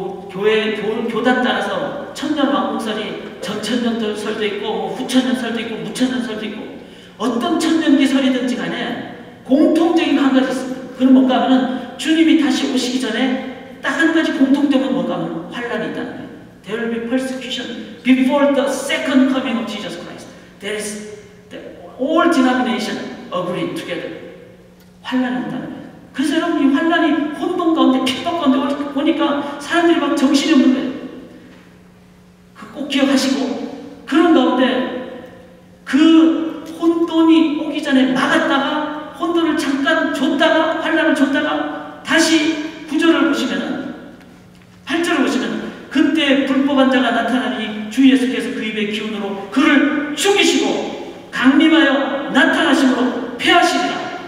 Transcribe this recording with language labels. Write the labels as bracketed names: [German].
[Korean] 교단 따라서 천년왕국설이 전천년설도 있고, 후천년설도 있고, 무천년설도 있고, 어떤 천년기설이든지 간에 공통적인 한 가지 있습니다. 그건 뭔가 하면 주님이 다시 오시기 전에 딱 한 가지 공통점은 뭔가 하면 환란이 있다는 거예요. [English] There will be persecution before the second coming of Jesus Christ. There is all denomination agree together. [Korean] 환란이 온다는 거예요. 그래서 여러분, 이 환란이 혼돈 가운데, 핍박 가운데 보니까 사람들이 막 정신이 없는 거예요. 꼭 기억하시고, 그런 가운데 그 혼돈이 오기 전에 막았다가, 혼돈을 잠깐 줬다가, 환란을 줬다가, 다시 9절을 보시면은, 8절을 보시면, 그때 불법한 자가 나타나니 주 예수께서 그 입의 기운으로 그를 죽이시고 강림하여 나타나심으로 패하시리라.